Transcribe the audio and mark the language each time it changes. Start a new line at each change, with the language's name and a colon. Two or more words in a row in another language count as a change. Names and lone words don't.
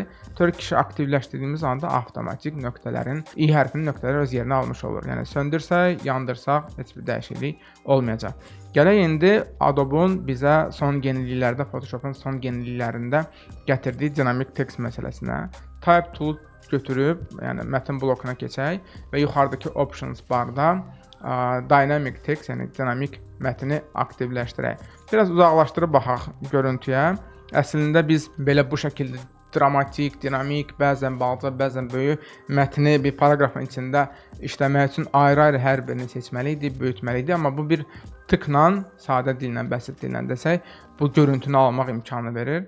Azerbaijani: Turkish aktivləşdirdiyimiz anda avtomatik nöqtələrin, i hərfinin nöqtələri öz yerini almış olur. Yəni söndürsək, yandırsaq heç bir dəyişiklik olmayacaq. Gələk indi Adobe-un bizə son yeniliklərdə, Photoshop-un son yeniliklərində gətirdiyi dinamik text məsələsinə.
English: Type tool
Azerbaijani: götürüb, yəni mətn blokuna keçək və yuxarıdakı options barda
English: dynamic text,
Azerbaijani: yəni dinamik mətni aktivləşdirək. Biraz uzaqlaşdırıb baxaq görüntüyə. Əslində biz belə bu şəkildə dramatik, dinamik, bəzən balaca, bəzən böyük mətni bir paragrafın içində işləmək üçün ayrı-ayrı hər birini seçməliydik, böyütməliydik. Amma bu bir tıkla, sadə dillə, bəsit dillə desək, bu görüntünü almaq imkanı verir.